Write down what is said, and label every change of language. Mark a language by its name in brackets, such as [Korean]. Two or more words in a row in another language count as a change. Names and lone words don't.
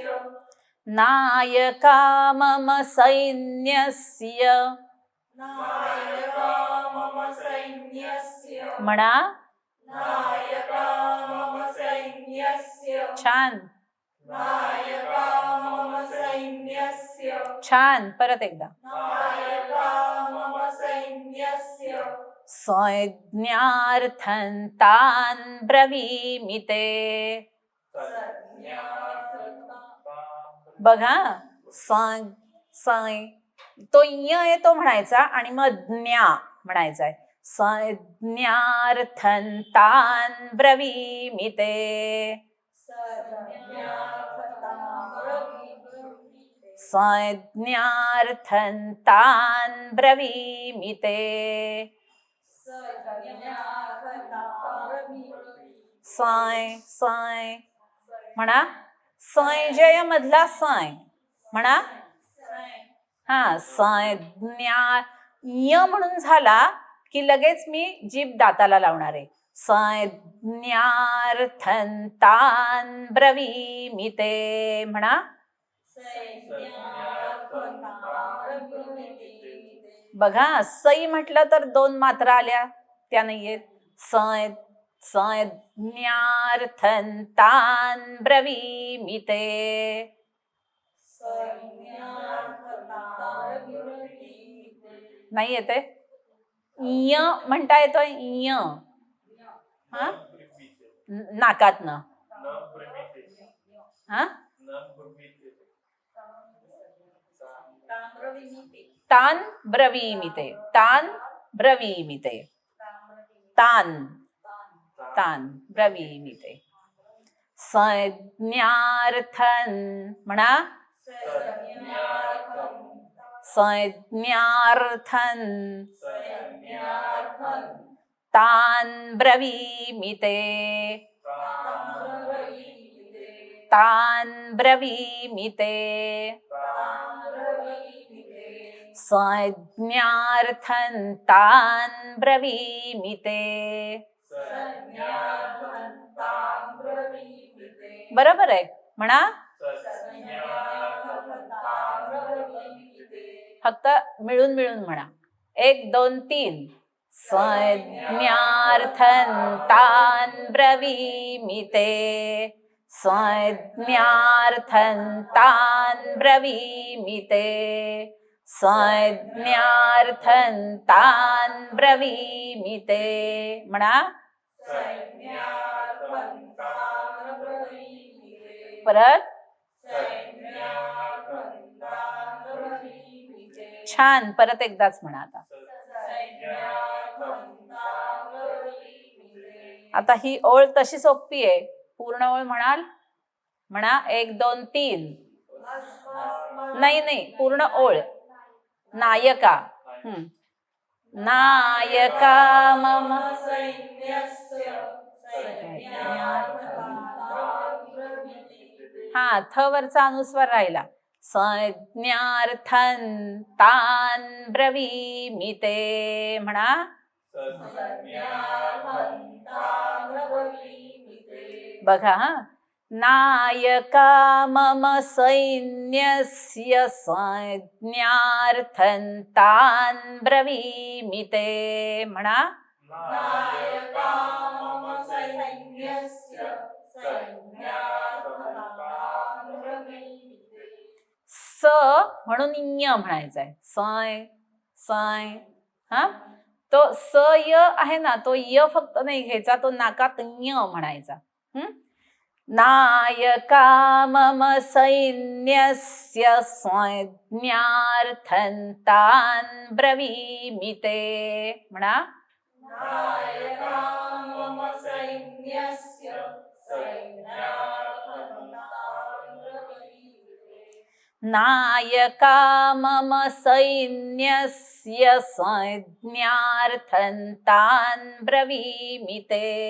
[Sanskrit] नायका मम सैन्यस्य. नायका मम सैन्यस्य, [Marathi] म्हणा. [Sanskrit] नायका मम सैन्यस्य, [Marathi] छान. [Sanskrit] नायका मम सैन्यस्य, [Marathi] छान. परत एकदा. [Sanskrit] नायका मम सैन्यस्य. संज्ञार्थं तान् ब्रवीमिते. [Marathi] बघा तो य आहे तो म्हणायचा आणि मग ज्ञा म्हणायचा आहे. [Sanskrit] संज्ञार्थं तान् ब्रवीमिते. संज्ञार्थं तान् ब्रवीमि ते [Marathi] सय सय म्हणा संजय मधला सय म्हणा हा संज्ञा य म्हणून झाला की लगेच मी जीभ दाताला लावणार आहे [Sanskrit] संज्ञार्थं तान् ब्रवीमि ते [Marathi] म्हणा बघा सई म्हटलं तर 2 मात्रा आल्या त्या नाहीयेत [Sanskrit] संज्ञार्थं तान् ब्रवीमि ते [Marathi] नाही येते य म्हणता येतोय य हा नाकातनं हा [Sanskrit] तान ब्रवीमि ते तान ब्रवीमि ते तान तान ब्रवीमि ते संज्ञार्थं म्हणा संज्ञार्थं तान् ब्रवीमि ते तान् ब्रवीमि ते संज्ञार्थं तान् ब्रवीमि ते [Marathi] बरोबर आहे म्हणा फक्त मिळून मिळून म्हणा 1 2 3 [Sanskrit] संज्ञार्थं तान् ब्रवीमि ते संज्ञार्थं तान् ब्रवीमि ते संज्ञार्थं तान् ब्रवीमि ते म्हणा [Marathi] परत छान परत एकदाच म्हणा आता ही ओळ तशी सोपी आहे पूर्ण ओळ म्हणाल म्हणा 1 2 3 नाही नाही पूर्ण ओळ [Sanskrit] नायका नायका मम [Marathi] हा थ वरचा अनुस्वार राहिला [Sanskrit] संज्ञार्थं तान् ब्रवीमि ते [Marathi] म्हणा बघा हा [Sanskrit] नायका मम सैन्यस्य संज्ञार्थं तान् ब्रवीमि ते म्हणा [Marathi] स म्हणून य म्हणायचा आहे सय सय हा तो स य आहे ना तो य फक्त नाही घ्यायचा तो नाकात य म्हणायचा [Sanskrit] नायका मम सैन्यस्य संज्ञार्थं तान् ब्रवीमि ते म्हणा नायका मम सैन्यस्य संज्ञार्थं तान् ब्रवीमि ते